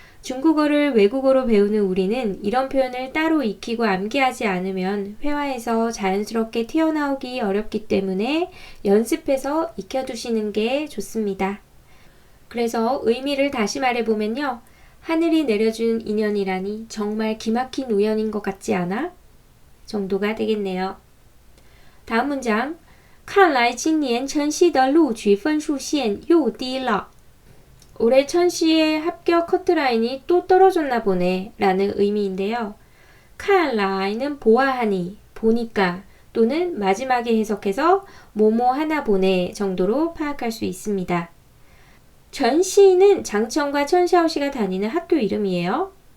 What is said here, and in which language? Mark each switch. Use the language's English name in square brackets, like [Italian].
[Korean] 중국어를 외국어로 배우는 우리는 이런 표현을 따로 익히고 암기하지 않으면 회화에서 자연스럽게 튀어나오기 어렵기 때문에 연습해서 익혀두시는 게 좋습니다. 그래서 의미를 다시 말해보면요. 하늘이 내려준 인연이라니 정말 기막힌 우연인 것 같지 않아? 정도가 되겠네요. 다음 문장. [Chinese] 看来今年晨曦的录取分数线又低了. [Korean] 올해 천시의 합격 커트라인이 또 떨어졌나 보네 라는 의미인데요. 看来는 보아하니, 보니까 또는 마지막에 해석해서 뭐뭐 하나 보네 정도로 파악할 수 있습니다. 전시는 장천과 천샤오씨가 다니는 학교 이름이에요.